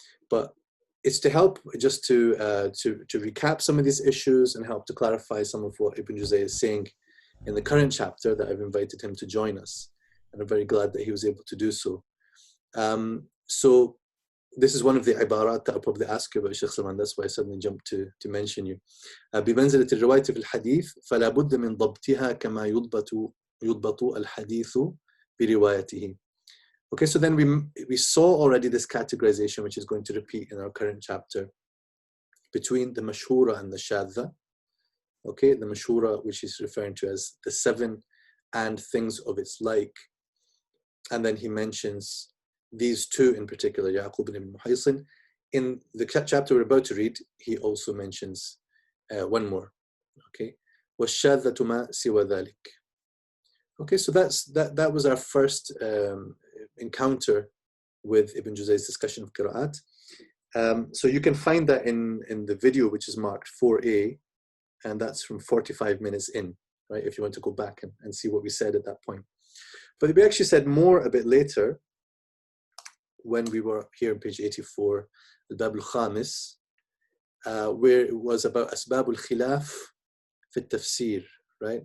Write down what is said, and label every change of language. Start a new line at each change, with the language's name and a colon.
English: But it's to help just to recap some of these issues and help to clarify some of what Ibn Juzayy is saying in the current chapter that I've invited him to join us. And I'm very glad that he was able to do so. So this is one of the ibarat that I'll probably ask you about, Sheikh Salman. That's why I suddenly jumped to mention you.
Arabic: بمنزلة الرواية في الحديث فلا بد من ضبطها كما يضبط الحديث بروايته.
English: Okay, so then we saw already this categorization, which is going to repeat in our current chapter, between the mashhura and the shadha. Okay, the mashhura, which is referring to as the seven and things of its like. And then he mentions these two in particular, Yaqub ibn Muhaysin. In the chapter we're about to read, he also mentions one more. Okay,
Arabic: وَالشَّاذَّةُ مَا سِوَى ذَلِكَ.
English: Okay, so that was our first encounter with Ibn Juzay's discussion of Qira'at. So you can find that in the video, which is marked 4A, and that's from 45 minutes in, right? If you want to go back and see what we said at that point. But we actually said more a bit later when we were here on page 84, Al-Bab al-Khamis, where it was about Asbab al-Khilaf fi Tafsir, right?